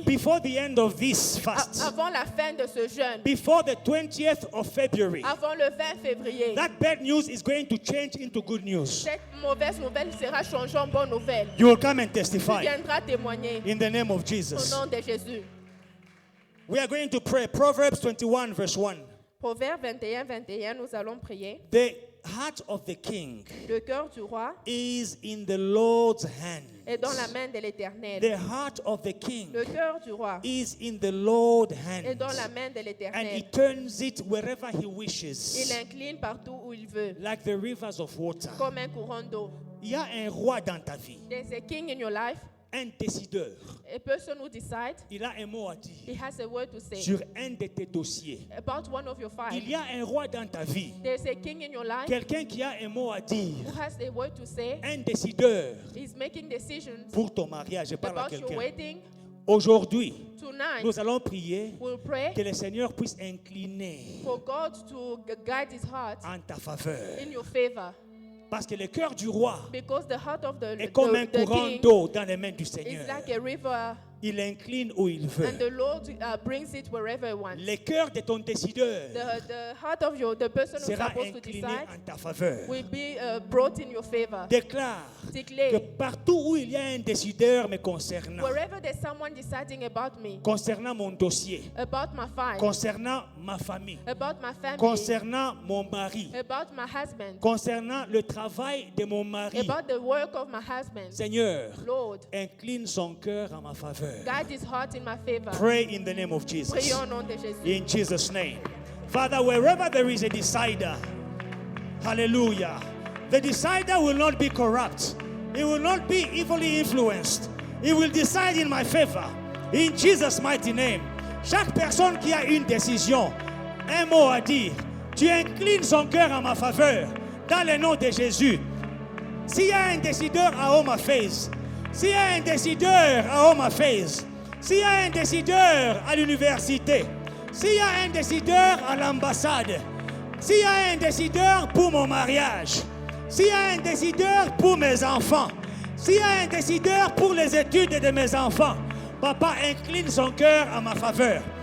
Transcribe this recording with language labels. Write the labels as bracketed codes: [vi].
[en] Before the end of this fast, [fr] Avant la fin de ce jeûne, [en] before the 20th of February, [fr] avant le 20 février, [en] that bad news is going to change into good news. [fr] cette mauvaise nouvelle sera changée en bonne nouvelle. [en] You will come and [fr] Tu [en] testify [fr] viendras témoigner [en] in the name of [fr] au [en] Jesus. [fr] nom de Jésus. [en] We are going to pray. Proverbs 21 verse 1. [fr] Proverbe 21, 21, nous allons prier. [en] The heart of the king [fr] Le cœur du roi [en] is in the Lord's hand. [fr] est dans la main de l'Éternel. [en] The heart of the king [fr] Le cœur du roi [en] is in the Lord's [fr] est dans la [en] hand. [fr] main de [en] And he [fr] l'Éternel. [en] turns it wherever he [fr] Il [en] wishes, [fr] incline partout où il veut, [en] like the rivers of water. [fr] comme un courant d'eau. Il y a un roi dans ta vie, [en] There's a king in your life, [fr] un décideur. [en] a person who decides. [fr] Il a un mot à [en] He [fr] dire [en] has a word to say [fr] sur un de tes dossiers. [en] about one of your files. [fr] Il y a un roi dans ta vie, [en] There's a king in your life [fr] quelqu'un qui a un mot à dire, [en] who has a word to say. [fr] un décideur [en] He's making decisions [fr] pour ton mariage. Je parle à [en] about your [fr] quelqu'un. [en] wedding. [fr] Aujourd'hui, [en] Tonight, [fr] nous allons prier [en] we'll pray [fr] que le Seigneur puisse incliner [en] for God to guide his heart [fr] en ta faveur. [en] in your favor. [fr] Parce que le cœur du roi [en] Because the heart of the, [fr] est comme un [en] the [fr] courant [en] king [fr] d'eau dans les mains du [en] is [fr] Seigneur. [en] like a river, [fr] Il incline où il veut. [en] and the Lord brings it wherever he wants. [fr] Le cœur de ton décideur [en] The heart of the person who's [fr] sera [en] supposed to [fr] incliné [en] decide [fr] en ta faveur. [en] will be brought in your favor. [fr] Déclare que [en] Declare, [fr] partout où il y a un décideur me concernant, [en] wherever there's someone deciding about me, [fr] concernant mon dossier, [en] about my file, [fr] concernant ma famille, [en] about my family, [fr] concernant mon mari, [en] about my husband, [fr] concernant le travail de mon mari, [en] about the work of my husband, [fr] Seigneur, [en] Lord, [fr] incline son cœur en ma faveur. [en] guide his heart in my favor. Pray in the name of Jesus. [fr] Prions au nom de Jésus. [en] In Jesus' name. Father, wherever there is a decider, hallelujah, the decider will not be corrupt. He will not be evilly influenced. He will decide in my favor. In Jesus' mighty name. [fr] Chaque personne qui a une décision, un mot à dire, tu inclines son cœur en ma faveur. Dans le nom de Jésus. S'il y a un décideur à Home Affairs, s'il y a un décideur à Home Affairs, s'il y a un décideur à l'université, s'il y a un décideur à l'ambassade, s'il y a un décideur pour mon mariage, s'il y a un décideur pour mes enfants, s'il y a un décideur pour les études de mes enfants, Papa incline son cœur à ma faveur.